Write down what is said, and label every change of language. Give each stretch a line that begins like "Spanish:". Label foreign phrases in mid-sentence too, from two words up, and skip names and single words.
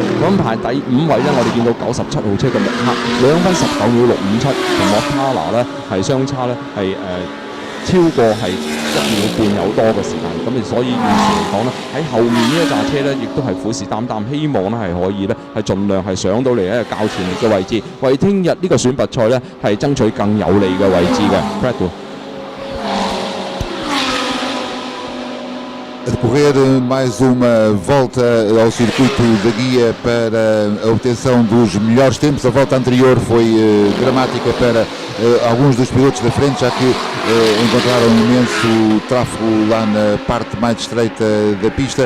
Cantonese: 咁排第5位咧，我哋見到97號車嘅穆克2分19秒657，同莫塔拿咧係相差咧係超過係1秒半有多嘅時間，咁所以現時嚟講咧，喺後面呢一紮車咧，亦都係虎視眈眈，希望咧係可以咧係盡量係上到嚟一個較前列嘅位置，為聽日呢個選拔賽咧係爭取更有利嘅位置嘅。PRÉMIO。
Portuguese: A decorrer mais uma volta ao circuito da guia para a obtenção dos melhores tempos. A volta anterior foi dramática para alguns dos pilotos da frente, já que encontraram um imenso tráfego lá na parte mais estreita da pista.